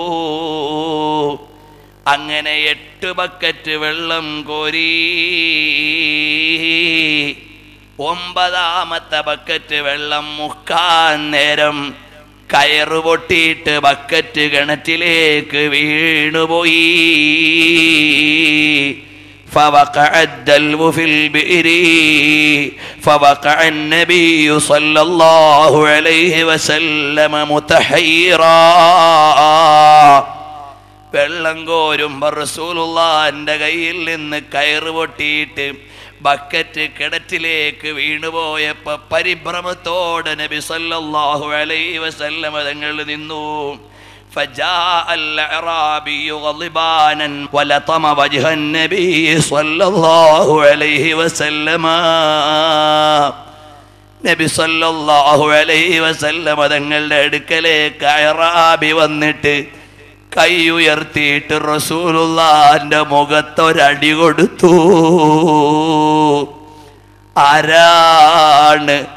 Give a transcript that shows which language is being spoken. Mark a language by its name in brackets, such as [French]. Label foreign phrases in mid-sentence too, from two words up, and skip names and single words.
[Malayalam] അങ്ങനെ 8 ബക്കറ്റ് വെള്ളം കോരി. 9ാമത്തെ ബക്കറ്റ് വെള്ളം മുക്കാൻ നേരം കയറ് പൊട്ടിയിട്ട് ബക്കറ്റ് കിണറ്റിലേക്ക് വീണുപോയി. [Arabic] فوقع الدلو في البئر فوقع النبي صلى الله عليه وسلم متحيرا. [Malayalam] വെള്ളം കോരുമ്പോൾ റസൂലുള്ളാഹിന്റെ കയ്യിൽ നിന്ന് കയറ് പൊട്ടിയിട്ട് ബക്കറ്റ് കിണറ്റിലേക്ക് വീണുപോയപ്പോൾ പരിഭ്രമത്തോടെ നബി [Arabic] صلى الله عليه وسلم [Malayalam] തങ്ങൾ നിന്നു. [Arabic] فجاء الأعرابي غضبانا ولطم وجه النبي صلى الله عليه وسلم. [Malayalam] നബി [Arabic] صلى الله عليه وسلم [Malayalam] തങ്ങളുടെ അടുക്കലേക്ക് അഅറാബി വന്നിട്ട് കൈ ഉയർത്തിയിട്ട് റസൂലുള്ളാഹിന്റെ മുഖത്തൊരടി കൊടുത്തു. ആരാണ്?